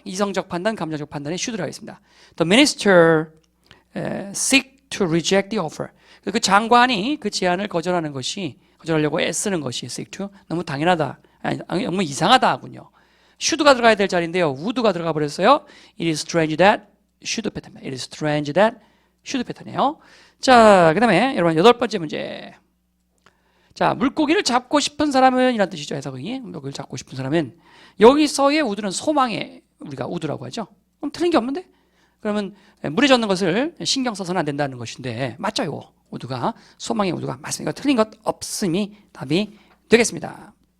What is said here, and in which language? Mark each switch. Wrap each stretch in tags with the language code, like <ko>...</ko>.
<ko>이성적 판단, 감정적 판단에 should를 하겠습니다.</ko> <en>The minister seek to reject the offer.</en> <ko>그 장관이 그 제안을 거절하려고 애쓰는 것이 seek to 너무 당연하다, 너무 이상하다군요. should가 들어가야 될 자리인데요. would가 들어가 버렸어요.</ko> <en>It is strange that should 패턴입니다. It is strange that should</en> <ko>패턴이에요. 자, 그 다음에 여러분 8번째 문제. 자, 물고기를 잡고 싶은 사람은 이란 뜻이죠. 해석이. 물고기를 잡고 싶은 사람은 여기서의 우드는 소망의 우리가 우드라고 하죠. 그럼 틀린 게 없는데? 그러면 물에 젖는 것을 신경 써서는 안 된다는 것인데 맞죠? 우드가 소망의 우드가 맞습니다. 틀린 것 없음이 답이 되겠습니다.</ko>